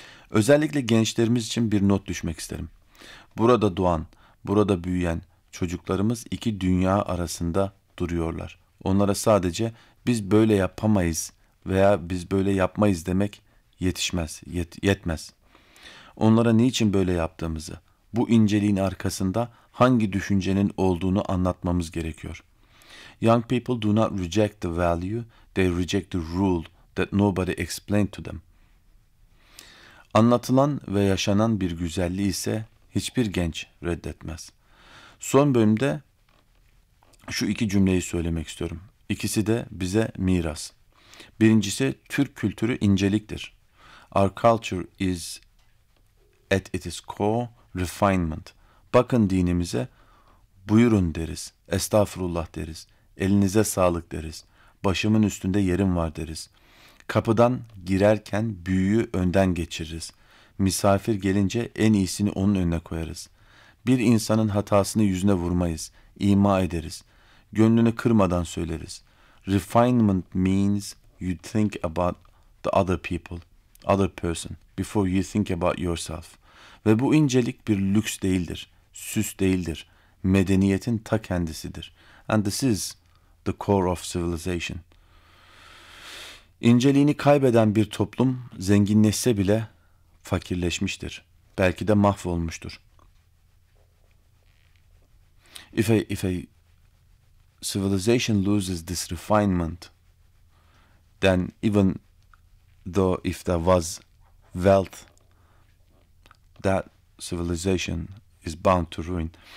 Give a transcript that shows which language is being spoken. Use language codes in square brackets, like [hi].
[tr] Özellikle gençlerimiz için bir not düşmek isterim. Burada doğan, burada büyüyen çocuklarımız iki dünya arasında duruyorlar. Onlara sadece biz böyle yapamayız veya biz böyle yapmayız demek yetmez. Onlara niçin böyle yaptığımızı, bu inceliğin arkasında hangi düşüncenin olduğunu anlatmamız gerekiyor. [en] Young people do not reject the value, they reject the rule that nobody explained to them. [tr] Anlatılan ve yaşanan bir güzelliği ise hiçbir genç reddetmez. Son bölümde şu iki cümleyi söylemek istiyorum. İkisi de bize miras. Birincisi, Türk kültürü inceliktir. [en] Our culture is at its core refinement. [tr] Bakın dinimize, buyurun deriz, estağfurullah deriz, elinize sağlık deriz, başımın üstünde yerim var deriz. Kapıdan girerken büyüğü önden geçiririz. Misafir gelince en iyisini onun önüne koyarız. Bir insanın hatasını yüzüne vurmayız, ima ederiz. Gönlünü kırmadan söyleriz. [en] Refinement means you think about the other person, before you think about yourself. [tr] Ve bu incelik bir lüks değildir, süs değildir, medeniyetin ta kendisidir. [en] And this is the core of civilization. [tr] İnceliğini kaybeden bir toplum zenginleşse bile fakirleşmiştir. Belki de mahvolmuştur. [en] If a civilization loses this refinement, then even though if there was wealth, that civilization is bound to ruin.